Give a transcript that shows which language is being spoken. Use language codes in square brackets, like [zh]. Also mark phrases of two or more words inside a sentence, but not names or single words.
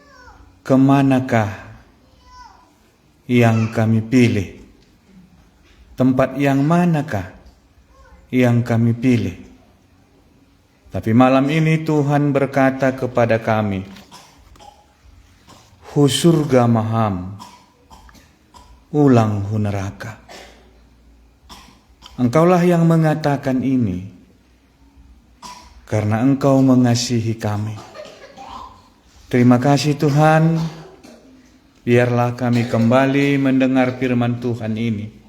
[id] Kemanakah yang kami pilih? tempat yang manakah yang kami pilih? Tapi malam ini Tuhan berkata kepada kami, [bts] hu surga maham, ulang hu neraka. [id] Engkaulah yang mengatakan ini, karena Engkau mengasihi kami. Terima kasih Tuhan, biarlah kami kembali mendengar firman Tuhan ini,